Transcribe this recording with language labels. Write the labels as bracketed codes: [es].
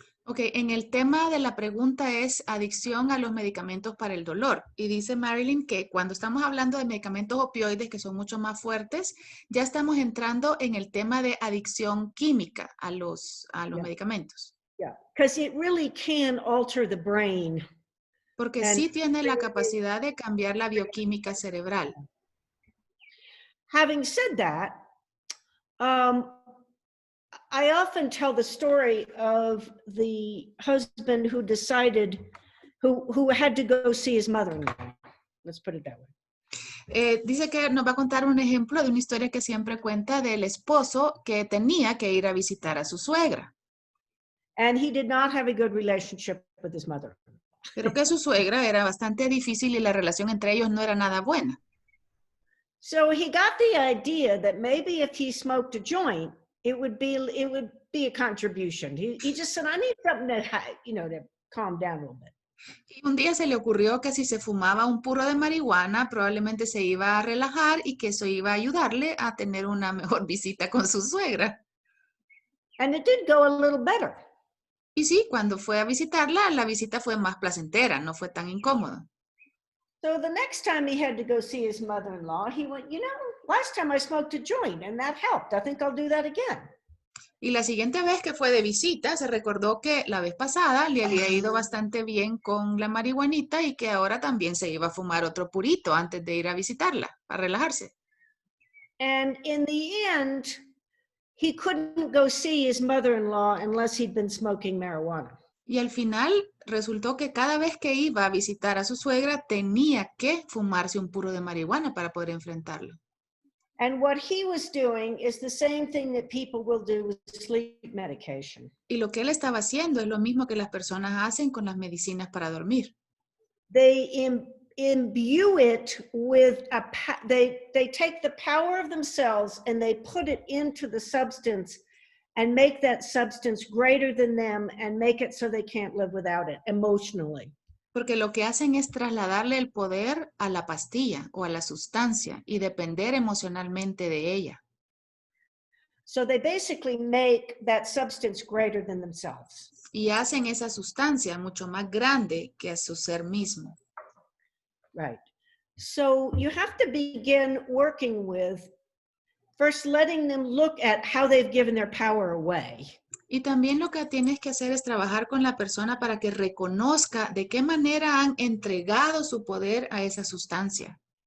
[es] Ok, en el tema de la pregunta es adicción a los medicamentos para el dolor. Y dice Marilyn que cuando estamos hablando de medicamentos opioides que son mucho más fuertes, ya estamos entrando en el tema de adicción química a los medicamentos. [en] Yeah, because it really can alter the brain. [es] Porque sí tiene la capacidad de cambiar la bioquímica cerebral. [en] Having said that, I often tell the story of the husband who decided, who had to go see his mother-in-law. Let's put it that way. [es] Dice que nos va a contar un ejemplo de una historia que siempre cuenta del esposo que tenía que ir a visitar a su suegra. [en] And he did not have a good relationship with his mother. [es] Pero que su suegra era bastante difícil y la relación entre ellos no era nada buena. [en] So he got the idea that maybe if he smoked a joint, it would be a contribution. He just said, I need something to calm down a little bit. [es] Y un día se le ocurrió que si se fumaba un puro de marihuana, probablemente se iba a relajar y que eso iba a ayudarle a tener una mejor visita con su suegra. [en] And it did go a little better. [es] Y sí, cuando fue a visitarla, la visita fue más placentera, no fue tan incómoda. [en] So the next time he had to go see his mother-in-law, he went, last time I smoked a joint and that helped. I think I'll do that again. [es] Y la siguiente vez que fue de visita, se recordó que la vez pasada le había ido bastante bien con la marihuanita y que ahora también se iba a fumar otro purito antes de ir a visitarla, para relajarse. [en] And in the end, he couldn't go see his mother-in-law unless he'd been smoking marijuana. [es] Y al final resultó que cada vez que iba a visitar a su suegra tenía que fumarse un puro de marihuana para poder enfrentarlo. [en] And what he was doing is the same thing that people will do with sleep medication. [es] Y lo que él estaba haciendo es lo mismo que las personas hacen con las medicinas para dormir. [en] They imbue it with they take the power of themselves and they put it into the substance and make that substance greater than them and make it so they can't live without it emotionally. [es] Porque lo que hacen es trasladarle el poder a la pastilla o a la sustancia y depender emocionalmente de ella. [en] So they basically make that substance greater than themselves. [es] Y hacen esa sustancia mucho más grande que a su ser mismo. [en] Right. So you have to begin working with first letting them look at how they've given their power away. [es] Y también lo que tienes que hacer es trabajar con la persona para que reconozca de qué manera han entregado su poder a esa sustancia.